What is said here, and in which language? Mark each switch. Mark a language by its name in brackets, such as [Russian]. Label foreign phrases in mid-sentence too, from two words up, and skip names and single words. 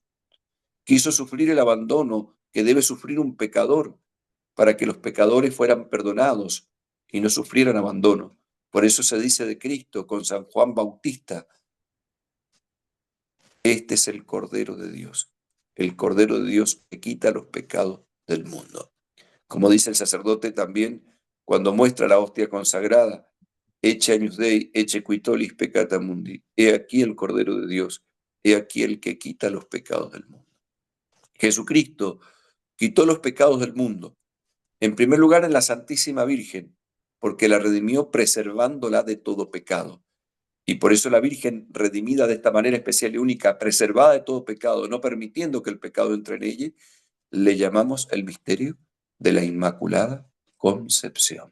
[Spanish] Quiso sufrir el abandono que debe sufrir un pecador para que los pecadores fueran perdonados y no sufrieran abandono. Por eso se dice de Cristo con San Juan Bautista: este es el Cordero de Dios, el Cordero de Dios que quita los pecados del mundo. Como dice el sacerdote también cuando muestra la hostia consagrada: [Latin] Ecce agnus Dei, ecce qui tollis peccata mundi. [Spanish] He aquí el Cordero de Dios, he aquí el que quita los pecados del mundo. Jesucristo quitó los pecados del mundo, en primer lugar en la Santísima Virgen, porque la redimió preservándola de todo pecado. Y por eso la Virgen, redimida de esta manera especial y única, preservada de todo pecado, no permitiendo que el pecado entre en ella, le llamamos el misterio de la Inmaculada Concepción.